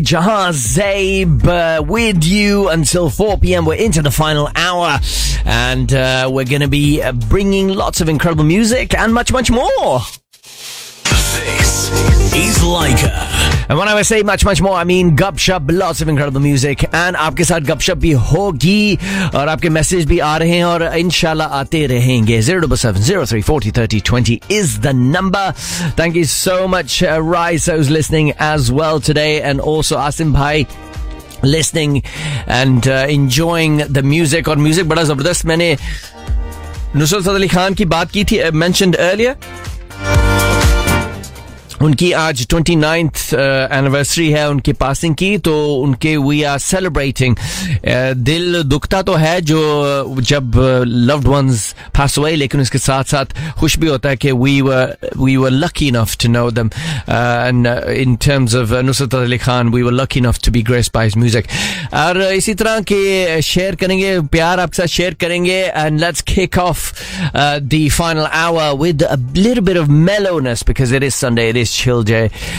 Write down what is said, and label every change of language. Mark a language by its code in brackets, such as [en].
[en] Jahar Zabe, with you until 4pm. We're into the final hour, and we're going to be bringing lots of incredible music and much, much more. This is Leica. And when I say much, much more, I mean gupshup, lots of incredible music. [ur] And آپکے ساتھ گپشپ بھی ہوگی، اور آپکے message بھی آ رہے ہیں، اور انشاءاللہ آتے رہینگے۔ [en] 07-03-40-30-20 is the number. Thank you so much, Rise, who's listening as well today, and also Asim Bhai. Listening and enjoying the music. [ur] اور میوزک بڑا زبردست۔ مینے نصرت فتح علی خان کی بات کی تھی، [en] mentioned earlier۔ [ur] انکی آج 29th anniversary ہے انکے passing کی، تو انکے [en] we are celebrating۔ [ur] دل دکھتا تو ہے جو جب loved ones pass away، لیکن اسکے ساتھ ساتھ خوش بھی ہوتا ہے کے [en] we were lucky enough to know them۔ In terms of Nusrat Fateh Ali Khan, we were lucky enough to be graced by his music. [ur] اور اسی طرح کے share کرینگے، [en] پیار آپکے ساتھ share کرینگے، and let's kick off the final hour with a little bit of mellowness, because it is Sunday. It is chill day.